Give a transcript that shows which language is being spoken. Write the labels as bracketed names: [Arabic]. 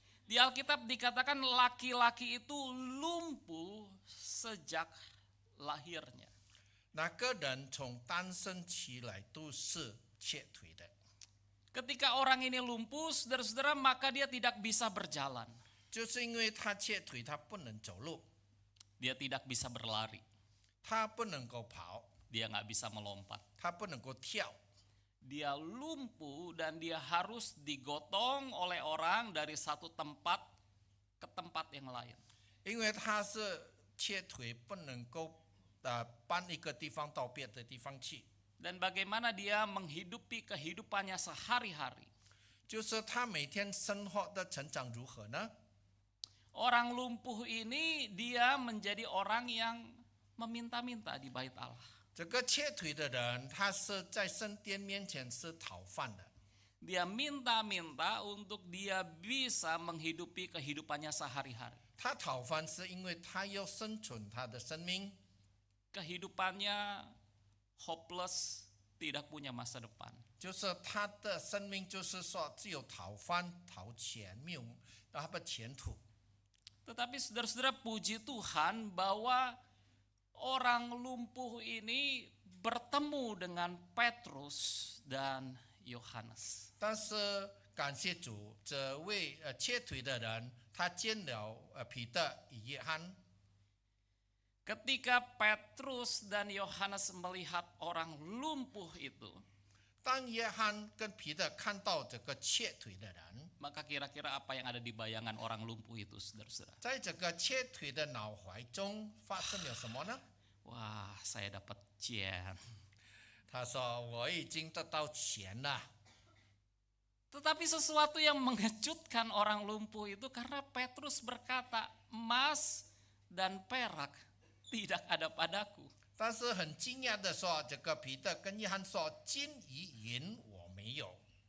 [Indonesian] Di Alkitab dikatakan laki-laki itu lumpuh sejak lahirnya. [Chinese] 那个人从诞生起来都是瘸腿的。 [Indonesian] Ketika orang ini lumpuh, saudara-saudara, maka dia tidak bisa berjalan. [Chinese] 就是因为他瘸腿，他不能走路， [Indonesian] Dia tidak bisa berlari. [Chinese] 他不能够跑， [Indonesian] Dia nggak bisa melompat. [Chinese] 他不能够跳。 [Indonesian] Dia lumpuh dan dia harus digotong oleh orang dari satu tempat ke tempat yang lain. [Chinese] 因为他是瘸腿，不能够搬一个地方到别的地方去。 [Indonesian] Dan bagaimana dia menghidupi kehidupannya sehari-hari. [Chinese] 就是他每天生活的成长如何呢？ [Indonesian] Orang lumpuh ini dia menjadi orang yang meminta-minta di bait Allah. [Chinese] 这个瘸腿的人，他是在圣殿面前是讨饭的。 [Indonesian] Dia minta-minta untuk dia bisa menghidupi kehidupannya sehari-hari. [Chinese] 他讨饭是因为他要生存他的生命， [Indonesian] Kehidupannya hopeless, tidak punya masa depan. [Chinese] 就是他的生命就是说只有讨饭讨钱，没有前途。 [Indonesian] Tetapi saudara-saudara, puji Tuhan bahwa orang lumpuh ini bertemu dengan Petrus dan Yohanes. [Chinese] 但是感谢主，这位瘸腿的人，他见了彼得与约翰。 [Indonesian] Ketika Petrus dan Yohanes melihat orang lumpuh itu, [Chinese] 当约翰跟彼得看到这个瘸腿的人， [Indonesian] maka kira-kira apa yang ada di bayangan orang lumpuh itu, saudara-saudara? [Chinese] 在这个瘸腿的脑海中发生了什么呢？ [Indonesian] Wah, saya dapat cian. [Chinese] 他说：“我已经得到钱了。” [Indonesian] Tetapi sesuatu yang mengejutkan orang lumpuh itu karena Petrus berkata, emas dan perak tidak ada padaku. [Chinese] 但是很惊讶的说，这个彼得跟约翰说：“金与银我没有，